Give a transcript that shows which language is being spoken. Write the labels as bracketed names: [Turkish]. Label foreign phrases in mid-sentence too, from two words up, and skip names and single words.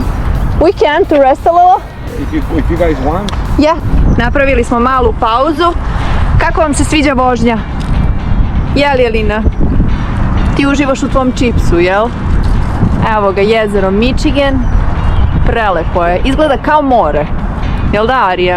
[English] We can to rest a little. if you guys want. [Serbian] Ja. Napravili smo malu pauzu. Kako vam se sviđa vožnja? Jel, Jelina? Ti uživaš u tvom čipsu, jel? Evo ga, jezero Michigan. Prelepo je. Izgleda kao more. Jel da, Arija?